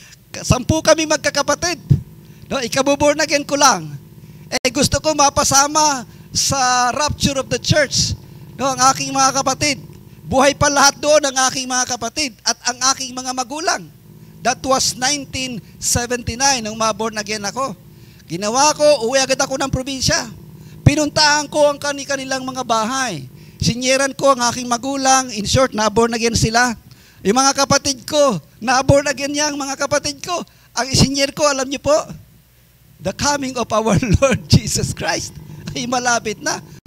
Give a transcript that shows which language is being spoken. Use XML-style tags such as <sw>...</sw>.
<tl>10 kami magkakapatid. No, ikabuborn again ko lang. Gusto ko mapasama sa</tl> <en>rapture of the church.</en> <tl>No, ang aking mga kapatid. Buhay pa lahat doon ang aking mga kapatid at ang aking mga magulang.</tl> <en>That was 1979</en> <tl>nung maborn again ako. Ginawa ko, uwi agad ako ng probinsya. Pinuntahan ko ang kanilang mga bahay. Sinyeran ko ang aking magulang.</tl> <en>In short,</en> <tl>na-born again sila. Yung mga kapatid ko, na-born again yang mga kapatid ko. Ang isinyer ko, alam niyo po,</tl> <en>the coming of our Lord Jesus Christ</en> <tl>ay malapit na.</tl>